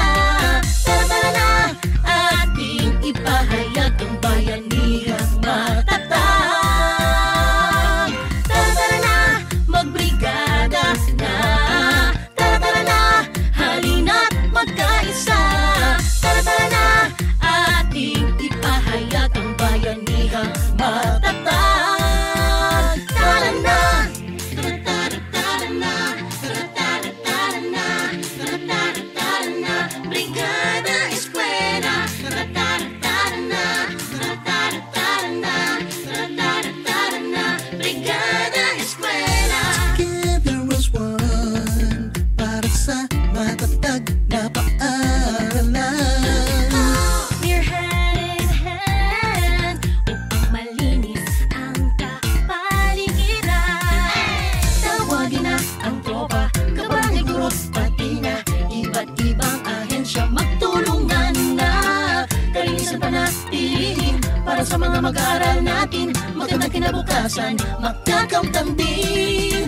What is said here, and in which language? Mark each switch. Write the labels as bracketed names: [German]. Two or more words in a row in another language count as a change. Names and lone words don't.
[Filipino] Tara tara na, ating ipahayag ang bayanihang matatag. Tara tara na, magbrigada na. Tara tara na, halina't magkaisa. Tara tara na, ating ipahayag ang bayanihang matatag. Tara na, tara tara na, tara tara tara na, tara tara tara na, brigada eskwela. Tara tara tara na, tara tara tara na, tara tara tara na, brigada eskwela. [English] Together as one, [Filipino] para sa matatag na paaralan. [English] We're hand in hand [Filipino] upang malinis ang kapaligiran. Tawagin na ang tropa, kabarangay, guro, pati na iba't ibang ahensya, magtulungan na kalinisan panatilihin para sa mga mag-aaral natin magandang kinabukasan, magkakamtan din.